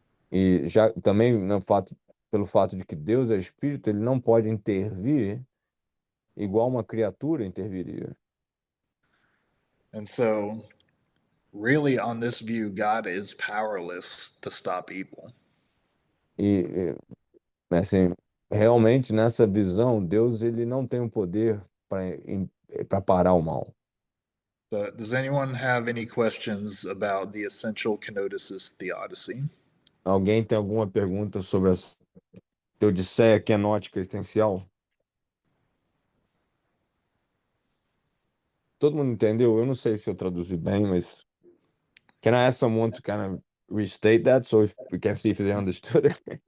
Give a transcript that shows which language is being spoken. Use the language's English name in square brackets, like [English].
[Portuguese] E já também pelo fato de que Deus é espírito, ele não pode intervir igual uma criatura interviria. [English] And so, really, on this view, God is powerless to stop evil. [Portuguese] E assim, realmente nessa visão, Deus ele não tem o poder para parar o mal. [English] But does anyone have any questions about the essential kenoticist theodicy? [Portuguese] Alguém tem alguma pergunta sobre a teodiceia kenótica existencial? Todo mundo entendeu? Eu não sei se eu traduzi bem, mas [English] can I ask someone to kind of restate that so we can see if they understood it?